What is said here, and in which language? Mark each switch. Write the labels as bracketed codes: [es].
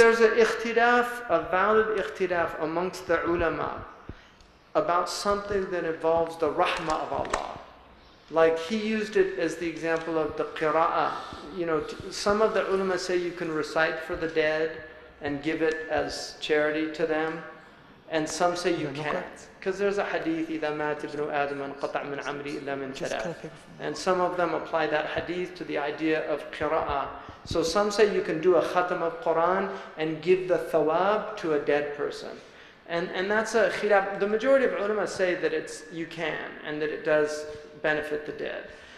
[en] If there's an ikhtilaf, a valid ikhtilaf amongst the ulama about something that involves the rahmah of Allah. Like he used it as the example of the qira'ah. You know, some of the ulama say you can recite for the dead and give it as charity to them. And some say you can't. Because there's a hadith, [ar] إِذَا مَاتِ ابْنُ آدَمَ انْقَطَعْ مِنْ عَمْرِي إِلَّا مِنْ ثَلَاثٍ. [en] And some of them apply that hadith to the idea of qira'ah. So some say you can do a khatam of Quran and give the thawab to a dead person. And that's a khilaf. The majority of ulama say that you can, and that it does benefit the dead.